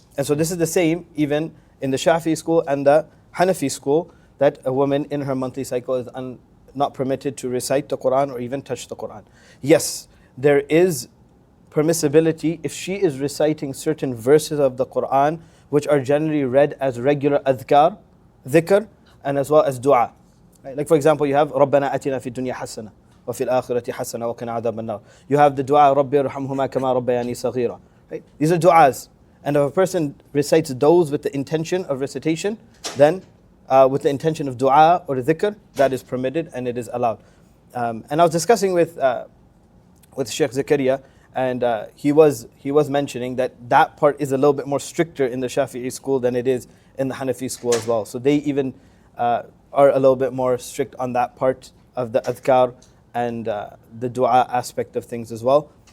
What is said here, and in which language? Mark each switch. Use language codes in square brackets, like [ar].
[en] And so this is the same even in the Shafi'i school and the Hanafi school, that a woman in her monthly cycle is not permitted to recite the Quran or even touch the Quran. Yes, there is permissibility if she is reciting certain verses of the Quran which are generally read as regular adhkar, dhikr, and as well as dua. Right? Like for example, you have [ar] رَبَّنَا أَتِنَا فِي الدُّنْيَا حَسَنَةً وَفِي الْآخِرَةِ حَسَنَةً وَقِنَا عَذَابَ النَّارِ. [en] You have the dua [ar] رَبِّ ارْحَمْهُمَا كَمَا رَبَّيَانِي صَغِيرًا. [en] Right? These are du'as. And if a person recites those with the intention of recitation, then with the intention of dua or dhikr, that is permitted and it is allowed. And I was discussing with Sheikh Zakaria, and he was mentioning that part is a little bit more stricter in the Shafi'i school than it is in the Hanafi school as well. So they even are a little bit more strict on that part of the adhkar and the dua aspect of things as well.